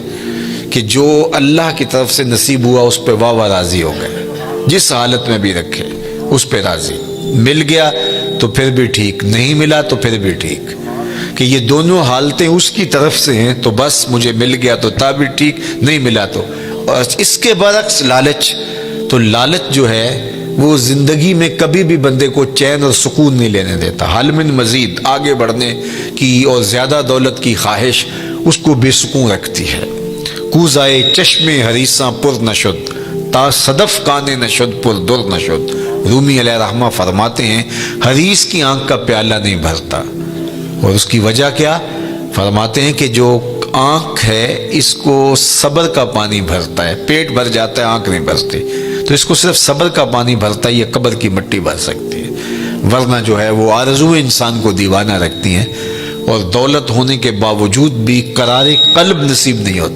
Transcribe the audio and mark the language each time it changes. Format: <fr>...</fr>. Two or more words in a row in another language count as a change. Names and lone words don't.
<ur>کہ جو اللہ کی طرف سے نصیب ہوا اس پہ واہ واہ راضی ہو گئے، جس حالت میں بھی رکھے اس پہ راضی، مل گیا تو پھر بھی ٹھیک، نہیں ملا تو پھر بھی ٹھیک، کہ یہ دونوں حالتیں اس کی طرف سے ہیں تو بس مجھے مل گیا تو تا بھی ٹھیک، نہیں ملا تو۔ اور اس کے برعکس لالچ، تو لالچ جو ہے وہ زندگی میں کبھی بھی بندے کو چین اور سکون نہیں لینے دیتا،</ur> <ar>حل من مزید،</ar> <ur>آگے بڑھنے کی اور زیادہ دولت کی خواہش اس کو بے سکون رکھتی ہے۔</ur> <fa>کوزائے چشم حریصاں پر نشد، تا صدف کانے نشد پر در نشد۔</fa> <ur>رومی علیہ رحمہ فرماتے ہیں حریص کی آنکھ کا پیالہ نہیں بھرتا، اور اس کی وجہ کیا؟ فرماتے ہیں کہ جو آنکھ ہے اس کو صبر کا پانی بھرتا ہے، پیٹ بھر جاتا ہے آنکھ نہیں بھرتی، تو اس کو صرف صبر کا پانی بھرتا ہے، یہ قبر کی مٹی بھر سکتی ہے، ورنہ جو ہے وہ آرزو انسان کو دیوانہ رکھتی ہیں، اور دولت ہونے کے باوجود بھی قرار قلب نصیب نہیں ہوتا۔</ur>